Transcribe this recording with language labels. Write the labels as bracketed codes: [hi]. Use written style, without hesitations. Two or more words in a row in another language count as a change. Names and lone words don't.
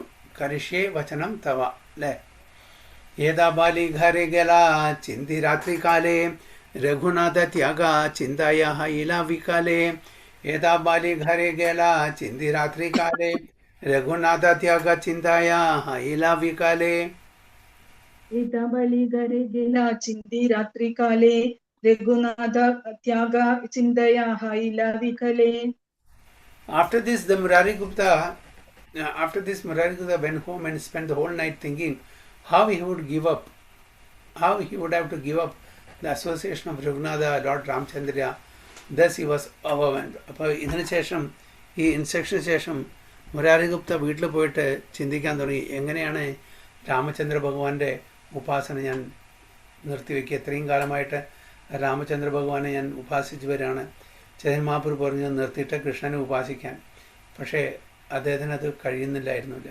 [sa] करिष्ये वचनं तव അല്ലേ. [bn] এত বলি ঘরে গেলা চিন্তি রাত্রি কালে রঘুনাথ ত্যাগ চিন্তায় হৈলা বিকলে. এত বলি ঘরে গেলা চিন্তি রাত্রি কালে রঘুনাথ ত্যাগ চিন্তায় হৈলা বিকলে. এত বলি ঘরে গেলা চিন্তি রাত্রি কালে রঘুনাথ ত্যাগ চিন্তায় হৈলা বিকলে. [en] After this Murari Gupta went home and spent the whole night thinking how he would have to give up the association of Raghunatha, Lord Ramchandra. Thus he was overwhelmed. [ml] അപ്പോൾ ഇതിന് ശേഷം ഈ ഇൻസ്ട്രക്ഷന് ശേഷം മുരാരി ഗുപ്ത വീട്ടിൽ പോയിട്ട് ചിന്തിക്കാൻ തുടങ്ങി, എങ്ങനെയാണ് രാമചന്ദ്ര ഭഗവാന്റെ ഉപാസന ഞാൻ നിർത്തിവെക്കുക. ഇത്രയും കാലമായിട്ട് രാമചന്ദ്ര ഭഗവാനെ ഞാൻ ഉപാസിച്ചു വരികയാണ്. ചൈതന്യ മഹാപ്രഭു പറഞ്ഞു നിർത്തിയിട്ട് കൃഷ്ണനെ ഉപാസിക്കാൻ. പക്ഷേ അദ്ദേഹത്തിന് അത് കഴിയുന്നില്ലായിരുന്നില്ല.